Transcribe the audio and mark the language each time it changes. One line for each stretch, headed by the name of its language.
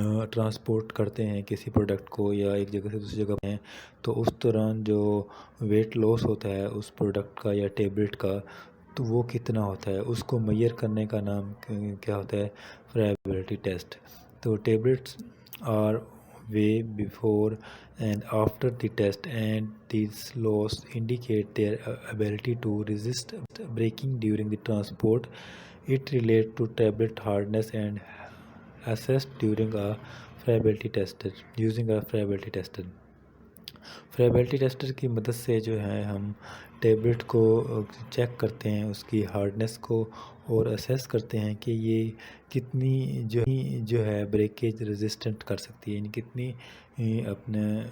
Urdu: Transport کرتے ہیں کسی پروڈکٹ کو یا ایک جگہ سے دوسری جگہ پہ ہیں تو اس دوران جو ویٹ لاس ہوتا ہے اس پروڈکٹ کا یا ٹیبلٹ کا تو وہ کتنا ہوتا ہے، اس کو میئر کرنے کا نام کیا ہوتا ہے؟ فریبلٹی ٹیسٹ۔ تو
English: Tablets are weighed before and after the test and these loss indicate their ability to resist breaking during the transport. It relates to tablet hardness and assessed during a friability test using a friability tester.
Urdu: فریبلٹی tester کی مدد سے جو ہے ہم tablet کو check کرتے ہیں، اس کی ہارڈنس کو، اور اسیس کرتے ہیں کہ یہ کتنی جو ہے بریکیج ریزسٹنٹ کر سکتی ہے، یعنی کتنی اپنے